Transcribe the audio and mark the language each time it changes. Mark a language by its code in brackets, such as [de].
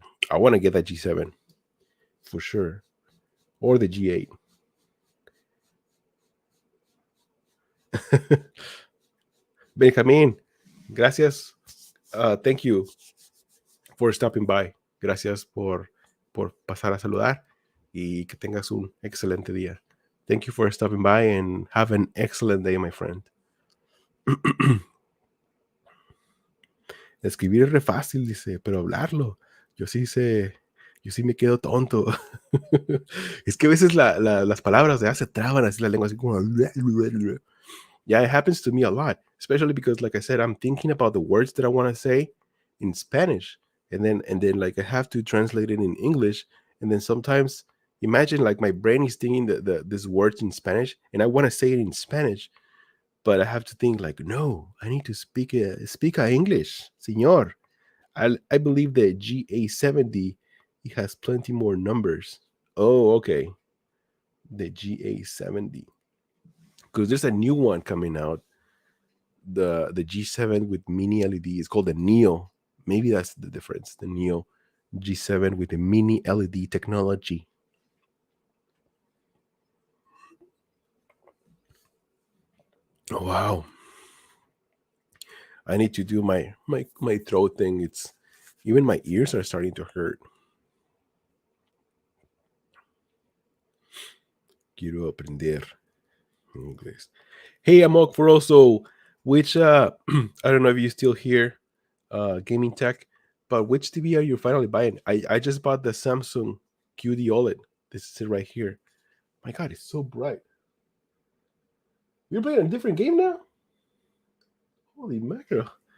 [en] I want to get that G7 for sure, or the G8. Benjamin, gracias. Thank you for stopping by. [es] Gracias por pasar a saludar y que tengas un excelente día. [en] Thank you for stopping by and have an excellent day, my friend. [es] Escribir es re fácil, dice, pero hablarlo, yo sí sé, yo sí me quedo tonto. Es que a veces las palabras ya se traban así la lengua, así como... [en] Yeah, it happens to me a lot, especially because, like I said, I'm thinking about the words that I want to say in Spanish, and then like I have to translate it in English, and then sometimes imagine like my brain is thinking the this words in Spanish, and I want to say it in Spanish, but I have to think like, no, I need to speak English, señor. I believe the GA70 it has plenty more numbers. Oh, okay, the GA70 because there's a new one coming out, the G7 with mini LED. It's called the Neo. Maybe that's the difference. The Neo G7 with the mini LED technology. Oh, wow. I need to do my throat thing. It's even my ears are starting to hurt. [es] Quiero aprender inglés. [en] Hey, Amok for also which I don't know if you still here gaming tech, but which TV are you finally buying? I just bought the Samsung QD OLED. This is it right here. My God, it's so bright. You're playing a different game now? Holy mackerel.